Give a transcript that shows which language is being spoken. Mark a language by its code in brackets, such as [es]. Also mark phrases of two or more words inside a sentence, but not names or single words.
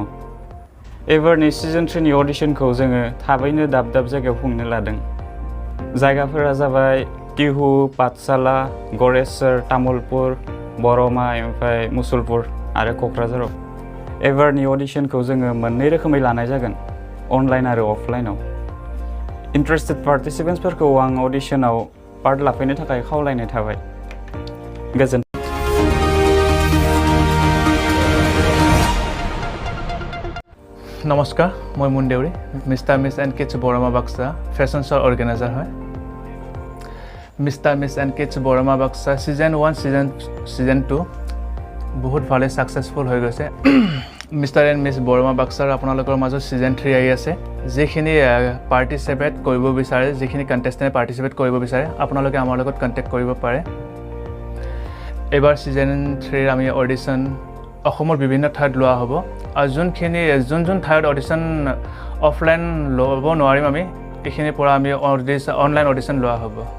[brx] एबारनि सिजन 3 नि अडिशनखौ जोङो थाबैनो दाब जायगायाव खुंनो लादों जायगाफोरा जाबाय टिहु पाठशाला गरेसर तामुलपुर बरमा ओमफ्राय मुसलपुर आरो क'क्राझाराव एबारनि अडिशनखौ जोङो मोननै रोखोमै लानाय जागोन अनलाइन आरो अफलाइनाव [en] interested participantsphorkhou [brx] आं अडिशनाव पार्ट लाफैनो थाखाय खावलायनाय थाबाय गोजोन [as] নমস্কাৰ মই মুন দেউৰী মিষ্টাৰ মিছ এণ্ড কিডছ বৰমা বাক্সা [en] fashion show's organizer [as] হয় মিষ্টাৰ মিছ এণ্ড কিডছ বৰমা বাক্সা ছিজন 1 ছিজন 2 বহুত ভালে ছাকচেছফুল হৈ গৈছে মিষ্টাৰ এণ্ড মিছ বৰমা বাক্সাৰ আপোনালোকৰ মাজত ছিজন 3 আহি আছে যিখিনি পাৰ্টিচিপেট কৰিব বিচাৰে যিখিনি কণ্টেষ্টেণ্টে পাৰ্টিচিপেট কৰিব বিচাৰে আপোনালোকে আমাৰ লগত কণ্টেক্ট কৰিব পাৰে এবাৰ ছিজন 3 আমি অডিশ্যন অসমৰ বিভিন্ন ঠাইত লোৱা হ'ব আৰু যোন ঠাইত [en] audition offline [as] ল'ব নোৱাৰিম আমি এইখিনিৰ পৰা আমি [en] online audition [as] লোৱা হ'ব